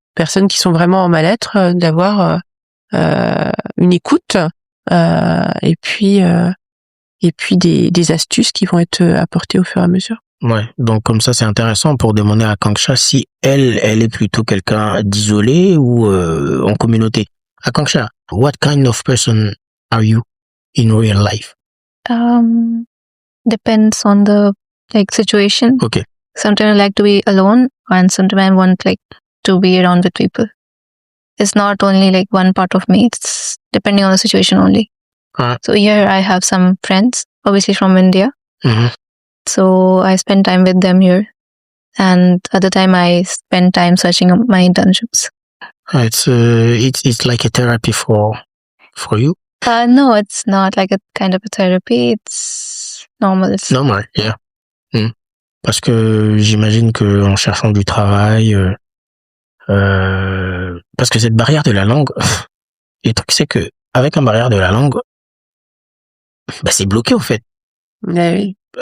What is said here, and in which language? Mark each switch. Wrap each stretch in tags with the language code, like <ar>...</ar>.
<fr>personnes qui sont vraiment en mal-être, d'avoir une écoute et puis des astuces qui vont être apportées au fur et à mesure. Ouais, donc comme ça c'est intéressant pour demander à Akanksha si elle est plutôt quelqu'un d'isolé ou en communauté.</fr> <en>Akanksha, what kind of person are you in real life? Depends on the situation. Okay. Sometimes I like to be alone, and sometimes I want to be around with people. It's not only one part of me. It's depending on the situation only. So here I have some friends, obviously from India. Mm-hmm. So I spend time with them here, and other time I spend time searching up my internships. It's like a therapy for you. No, it's not like a kind of a therapy. It's normal. It's normal, yeah.</en> <fr>Parce que j'imagine que en cherchant du travail, parce que cette barrière de la langue, le truc c'est que avec la barrière de la langue, c'est bloqué au fait. Oui.</fr>